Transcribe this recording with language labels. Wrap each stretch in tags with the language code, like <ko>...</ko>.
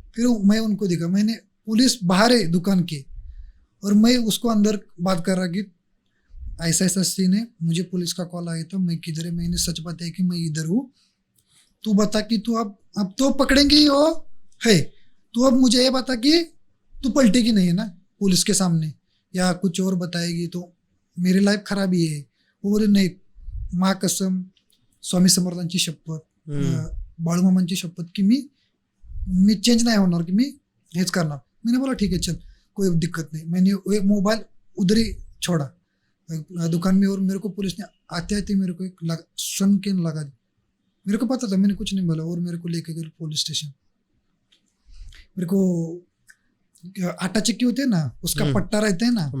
<hi>फिर मैं उनको देखा, मैंने पुलिस बाहर है दुकान के और मैं उसको अंदर बात कर रहा कि ऐसा ऐसा सीन है, मुझे पुलिस का कॉल आया था, मैं किधर है, मैंने सच बताया कि मैं इधर हूँ, तू बता कि तू अब तो पकड़ेंगे ही हो है, तू अब मुझे ये बता कि तू पलटेगी नहीं है ना पुलिस के सामने या कुछ और बताएगी तो मेरी लाईफ खराब ही आहे. वो बोले</hi> <mr>नाही, मा कसम, स्वामी समर्थांची शपथ, बाळूमामांची शपथ की मी चेंज नहीं होणार, की मी हेच करणार.</mr> <hi>मैंने बोला ठीक है चल कोई दिक्कत नहीं. मैंने एक मोबाइल उधर ही छोड़ा दुकान में और मेरे को पुलिस ने आते आते मेरे को एक सुन के लगा दी. मेरे को पता था, मैंने कुछ नहीं बोला और मेरे को लेके गए पुलिस स्टेशन. मेरे को आटा चक्की होते हैं ना, उसका पट्टा रहता है ना,</hi>